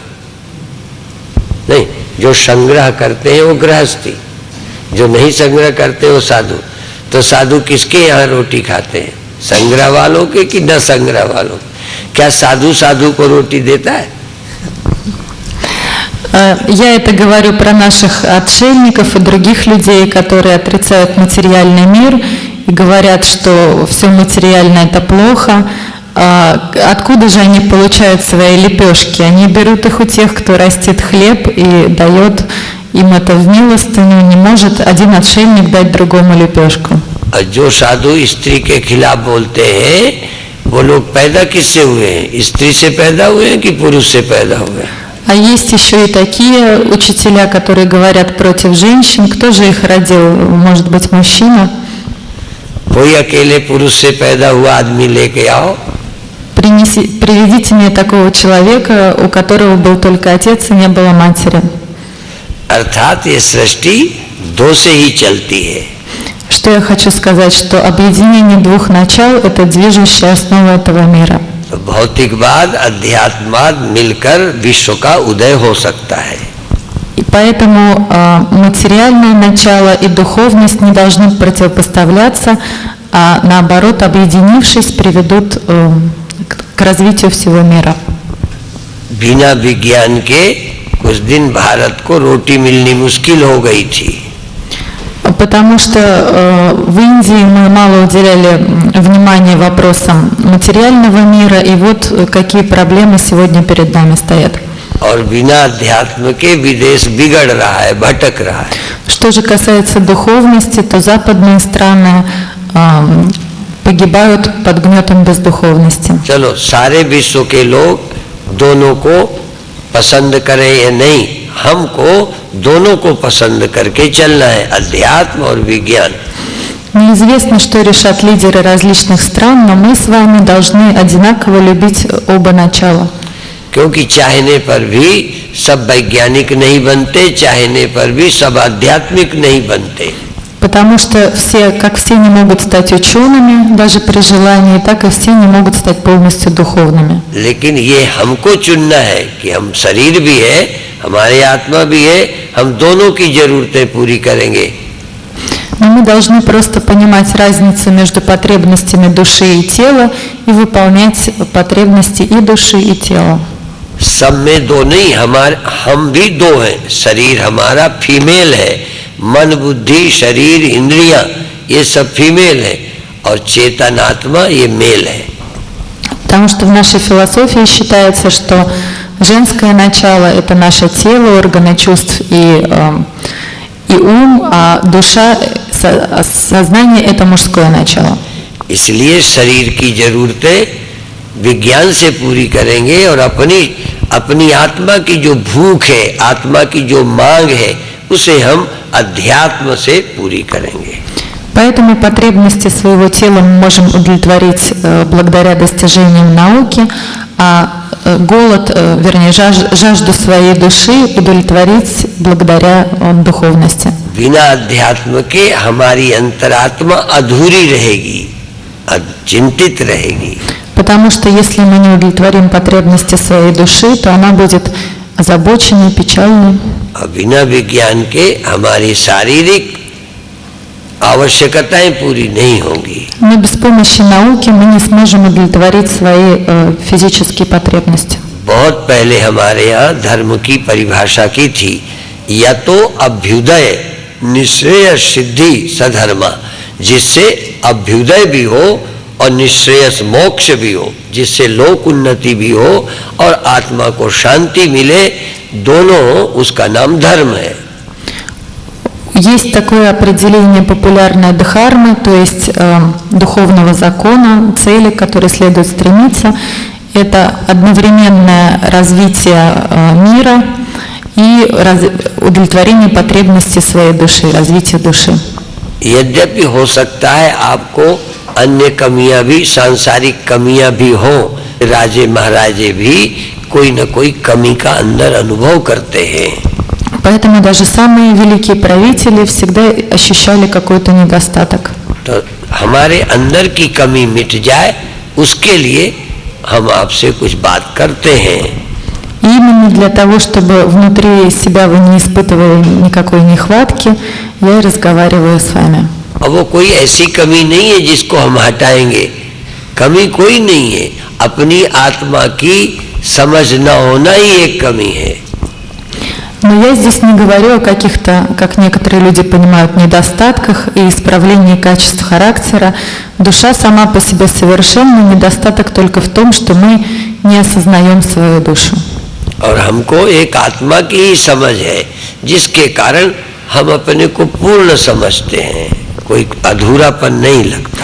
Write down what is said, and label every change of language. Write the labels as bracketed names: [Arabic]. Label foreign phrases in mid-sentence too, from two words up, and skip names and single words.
[Hindi] नहीं, जो संग्रह करते हैं वो गृहस्थी, जो नहीं संग्रह करते वो साधु। तो साधु किसके यहाँ रोटी खाते हैं? संग्रह वालों के कि न संग्रह वालों? क्या साधु साधु को रोटी देता है? [Russian] Я это говорю про наших отшельников и других людей, которые отрицают материальный мир и говорят, что все материальное это плохо. Откуда же они получают свои лепешки? Они берут их у тех, кто растит хлеб и дает им это в милостыню. Не может один отшельник дать другому лепешку. [Hindi] जो साधु स्त्री के खिलाफ बोलते हैं, वो लोग पैदा किससे हुए हैं? स्त्री से पैदा हुए हैं कि पुरुष से पैदा हुए हैं? [Russian] А есть еще и такие учителя, которые говорят против женщин. Кто же их родил? Может быть, мужчина? [Hindi] कोई अकेले पुरुष से पैदा हुआ आदमी लेके आओ। [Russian] Приведите мне такого человека, у которого был только отец и не было матери. [Hindi] अर्थात ये सृष्टि दो से ही चलती है। [Russian] Что я хочу сказать, что объединение двух начал – это движущая основа этого мира. [Hindi] भौतिकवाद अध्यात्मवाद मिलकर विश्व का उदय हो सकता है। [Russian] И поэтому материальное начало и духовность не должны противопоставляться, а наоборот, объединившись, приведут к развитию всего мира. [Hindi] बिना विज्ञान के कुछ दिन भारत को रोटी मिलनी मुश्किल हो गई थी। [Russian] Потому что в Индии мы мало уделяли внимания вопросам материального мира, и вот какие проблемы сегодня перед нами стоят. [Hindi] और बिना अध्यात्म के विदेश बिगड़ रहा है, भटक रहा है। [Russian] Что же касается духовности, то западные страны погибают под гнетом бездуховности. [Hindi] चलो सारे विश्व के लोग दोनों को पसंद करें या नहीं, हमको दोनों को पसंद करके चलना है, अध्यात्म और विज्ञान। [Russian] Неизвестно, что решат лидеры различных стран, но мы с вами должны одинаково любить оба начала. [Hindi] क्योंकि चाहने पर भी सब वैज्ञानिक नहीं बनते, चाहने पर भी सब आध्यात्मिक नहीं बनते। [Russian] Потому что все, как все не могут стать учеными, даже при желании, так и все не могут стать полностью духовными. [Hindi] लेकिन ये हमको चुनना है कि हम शरीर भी है, हमारी आत्मा भी है, हम दोनों की जरूरतें पूरी करेंगे। [Russian] Но мы должны просто понимать разницу между потребностями души и тела и выполнять потребности и души, и тела. [Hindi] सब में दो नहीं, हम भी दो हैं। शरीर हमारा फीमेल है, मन बुद्धि शरीर इंद्रियां ये सब फीमेल है, और चेतन आत्मा ये मेल है। [Russian] Потому что в нашей философии считается, что женское начало – это наше тело, органы чувств и ум, а душа, сознание – это мужское начало. [Hindi] इसलिए शरीर की जरूरतें विज्ञान से पूरी करेंगे और अपनी आत्मा की जो भूख है, आत्मा की जो मांग है, उसे हम अध्यात्म से पूरी करेंगे। [Russian] Поэтому потребности своего тела мы можем удовлетворить благодаря достижениям науки, а голод, вернее, жажду своей души удовлетворить благодаря духовности. [Hindi] बिना अध्यात्म के हमारी अंतरात्मा अधूरी रहेगी, चिंतित रहेगी। [Russian] Потому что если мы не удовлетворим потребности своей души, то она будет озабоченной, печальной. [Hindi] बिना विज्ञान के हमारी शारीरिक आवश्यकताएं पूरी नहीं होंगी। [Russian] Но без помощи науки мы не сможем удовлетворить свои физические потребности. [Hindi] बहुत पहले हमारे यहाँ धर्म की परिभाषा की थी, [Sanskrit] या तो अभ्युदय निश्रेय सिद्धि सधर्मा, [Hindi] जिससे अभ्युदय भी हो और निश्रेयस मोक्ष भी हो, जिससे लोक उन्नति भी हो और आत्मा को शांति मिले, दोनों उसका नाम धर्म है। [Russian] Есть такое определение популярной дхармы, то есть духовного закона, цели, к которой следует стремиться. Это одновременное развитие мира и удовлетворение потребностей своей души, развитие души. [Hindi] यद्यपि हो सकता है आपको अन्य कमियां भी, सांसारिक कमियां भी हो, राजे महाराजे भी कोई न कोई कमी का अंदर अनुभव करते हैं। [Russian] Поэтому даже самые великие правители всегда ощущали какой-то недостаток. [Hindi] तो हमारे अंदर की कमी मिट जाए, उसके लिए हम आपसे कुछ बात करते हैं। [Russian] И именно для того, чтобы внутри себя вы не испытывали никакой нехватки, я и разговариваю с вами. [Hindi] अब वो कोई ऐसी कमी नहीं है जिसको हम हटाएंगे, कमी कोई नहीं है, अपनी आत्मा की समझ न होना ही एक कमी है। [Russian] Но я здесь не говорю о каких-то, как некоторые люди понимают, недостатках и исправлении качеств характера. Душа сама по себе совершенна, недостаток только в том, что мы не осознаем свою душу. [Hindi] और हमको एक आत्मा की ही समझ है, जिसके कारण हम अपने को पूर्ण समझते हैं, कोई अधूरापन नहीं लगता।